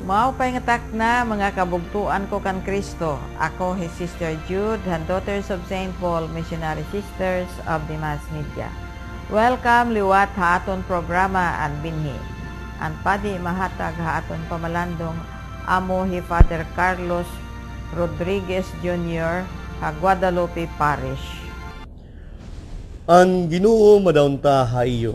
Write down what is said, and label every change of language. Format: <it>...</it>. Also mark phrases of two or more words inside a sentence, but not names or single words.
<war>Maupay nga takna mga kabugtuan ko kan Kristo. Ako si Sister Jude, and Daughters of St. Paul, Missionary Sisters of the Mass Media. Welcome liwat ha aton programa an binhi. An padi mahatag ha aton pamalandong amo hi Father Carlos Rodriguez Jr. ha Guadalupe Parish. Ang Ginoo madaunta haiyo.</war>